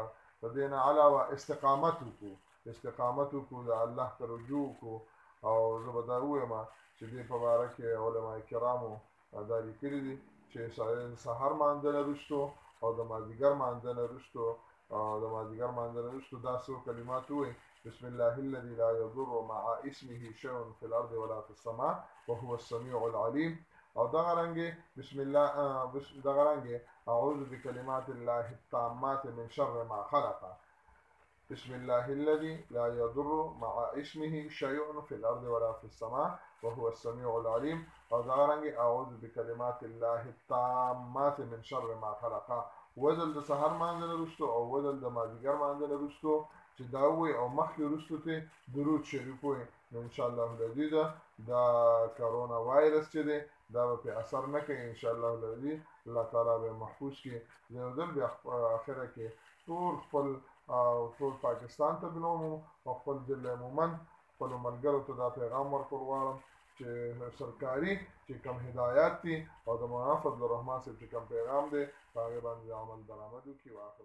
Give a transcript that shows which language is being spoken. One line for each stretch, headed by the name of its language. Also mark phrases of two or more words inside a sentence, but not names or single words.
Pashto: د دې نه علاوه استقامت وکړو، د الله ته رجوع وکړو. او زه به دا ووایم چې دې په باره کې علما کرامو دا لیکلي دي چې سحر مانځه نه وروستو او د مازدیګر مانځه نه وروستو دا څو کلمات ووایي:
Arabic: بسم الله الذي لا يضر مع اسمه شيء في الارض ولا في السماء وهو السميع العليم.
Pashto: او دغه رنګې
Arabic: اعوذ بکلمات الله التامات من شر ما خلق. بسم الله الذي لا يضر مع اسمه شيء في الارض ولا في السماء وهو السميع العليم.
Pashto: او دغه رنګې
Arabic: اعوذ بکلمات الله التامات من شر ما خلق.
Pashto: وزل د سحر مانځه نه وروستو او وزل د مازدیګر مانځه نه وروستو چې دا ووایي او مخکې وروستو ته درود شریف ووایي، نو
Arabic: انشاءالله العزیز
Pashto: دا کرونا وایرس چې دی دا به پرې اثر نه کوي.
Arabic: انشاءالله العزیز
Pashto: الله تعالی به محفوظ کړي. زه یو ځل بیا اخره کې ټول پاکستان ته بلوم او خپل ضلع مومند خپلو ملګرو ته دا پیغام ورکول غواړم چې سرکاري چې کوم هدایات دي او د مولانا فضل الرحمن صاحب چې کوم پیغام دی په هغې باندې عمل درآمد وکړي.